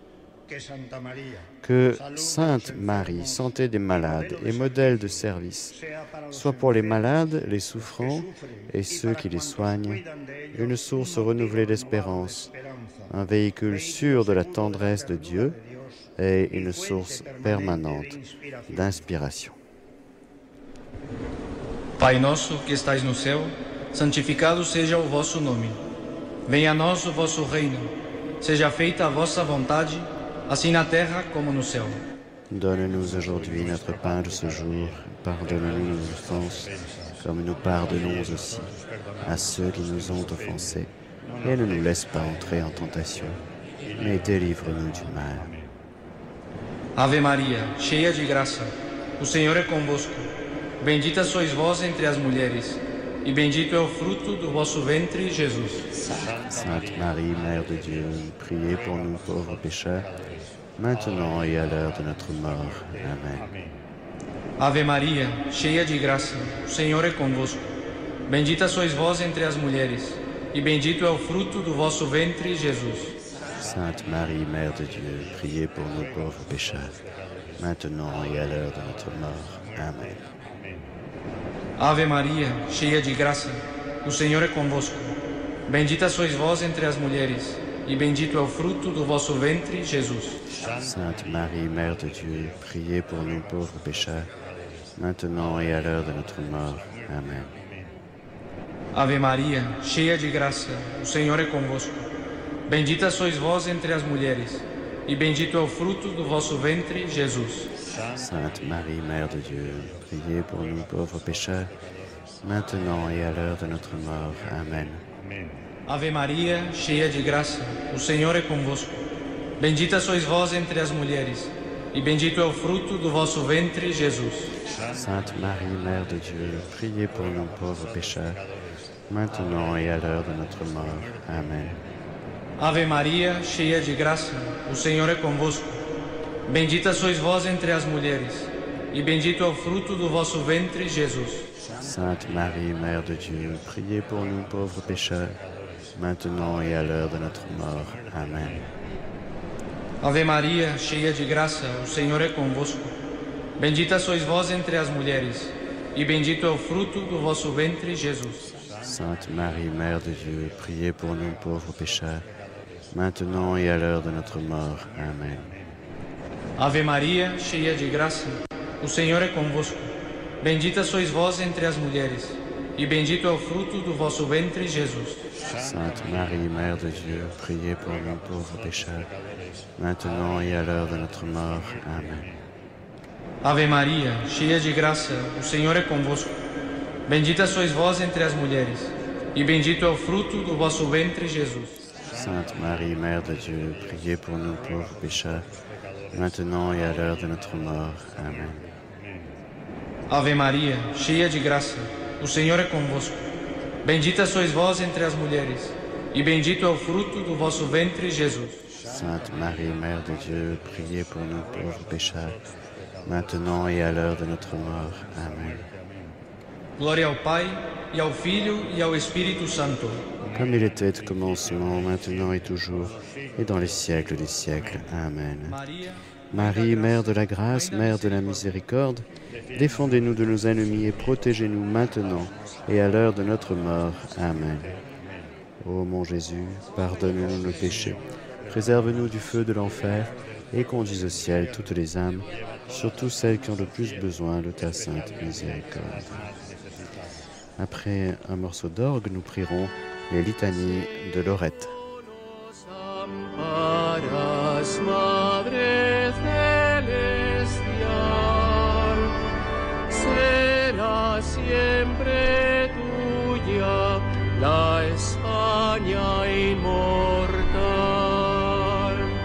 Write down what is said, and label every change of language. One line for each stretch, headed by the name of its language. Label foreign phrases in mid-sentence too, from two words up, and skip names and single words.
French: Que Sainte Marie, santé des malades et modèle de service, soit pour les malades, les souffrants et ceux qui les soignent, une source renouvelée d'espérance, un véhicule sûr de la tendresse de Dieu et une source permanente d'inspiration.
Portuguese: Pai nosso que estais no céu, santificado seja o vosso nome. Venha a nós o vosso reino. Seja feita a vossa vontade, assim na terra como no céu.
French: Donne-nous aujourd'hui notre pain de ce jour. Pardonne-nous nos offenses, comme nous pardonnons aussi à ceux qui nous ont offensés. Et ne nous laisse pas entrer en tentation, mais délivre-nous du mal.
Portuguese: Ave Maria, cheia de graça, o Senhor é convosco. Bendita sois vós entre as mulheres, e bendito é o fruto do vosso ventre, Jesus.
French: Sainte Marie, Mère de Dieu, priez pour nous pauvres pécheurs, maintenant et à l'heure de notre mort. Amen.
Portuguese: Ave Maria, cheia de graça, o Senhor é convosco. Bendita sois vós entre as mulheres, e bendito é o fruto do vosso ventre, Jesus.
French: Sainte Marie, Mère de Dieu, priez pour nous pauvres pécheurs, maintenant et à l'heure de notre mort. Amen.
Portuguese: Ave Maria, cheia de graça, o Senhor é convosco. Bendita sois vós entre as mulheres, e bendito é o fruto do vosso ventre, Jesus.
French: Sainte Marie, Mère de Dieu, priez pour nous pauvres pécheurs, maintenant et à l'heure de notre mort. Amen.
Portuguese: Ave Maria, cheia de graça, o Senhor é convosco. Bendita sois vós entre as mulheres, e bendito é o fruto do vosso ventre, Jesus.
French: Sainte Marie, Mère de Dieu, priez pour nous pauvres pécheurs, maintenant et à l'heure de notre mort. Amen.
Portuguese: Ave Maria, cheia de graça, o Senhor é convosco. Bendita sois vós entre as mulheres, e bendito é o fruto do vosso ventre, Jesus.
French: Sainte Marie, Mère de Dieu, priez pour nous pauvres pécheurs, maintenant et à l'heure de notre mort. Amen.
Portuguese: Ave Maria, cheia de graça, o Senhor é convosco. Bendita sois vós entre as mulheres, e bendito é o fruto do vosso ventre, Jesus.
French: Sainte Marie, Mère de Dieu, priez pour nous pauvres pécheurs, maintenant et à l'heure de notre mort. Amen.
Portuguese: Ave Maria, cheia de graça, o Senhor é convosco. Bendita sois vós entre as mulheres, e bendito é o fruto do vosso ventre, Jesus.
French: Sainte Marie, Mère de Dieu, priez pour nous pauvres pécheurs, maintenant et à l'heure de notre mort. Amen.
Portuguese: Ave Maria, cheia de graça, o Senhor é convosco. Bendita sois vós entre as mulheres, e bendito é o fruto do vosso ventre, Jesus.
French: Sainte Marie, Mère de Dieu, priez pour nous pauvres pécheurs, maintenant et à l'heure de notre mort. Amen.
Portuguese: Ave Maria, cheia de graça, o Senhor é convosco. Bendita sois vós entre as mulheres, e bendito é o fruto do vosso ventre, Jesus.
French: Sainte Marie, Mère de Dieu, priez pour nous pauvres pécheurs, maintenant et à l'heure de notre mort. Amen.
Portuguese: Ave Maria, cheia de graça, o Senhor é convosco. Bendita sois vós entre as mulheres, e bendito é o fruto do vosso ventre, Jesus.
French: Sainte Marie, Mère de Dieu, priez pour nous pauvres pécheurs, maintenant et à l'heure de notre mort. Amen.
Portuguese: Glória ao Pai, e ao Filho, e ao Espírito Santo.
French: Comme il était au commencement, maintenant et toujours, et dans les siècles des siècles. Amen. Marie, Mère de la grâce, Mère de la miséricorde, défendez-nous de nos ennemis et protégez-nous maintenant et à l'heure de notre mort. Amen. Ô mon Jésus, pardonne-nous nos péchés, préserve-nous du feu de l'enfer et conduis au ciel toutes les âmes, surtout celles qui ont le plus besoin de ta sainte miséricorde. Après un morceau d'orgue, nous prierons les litanies de Lorette.
Spanish: Madre celestial, será siempre tuya la España inmortal.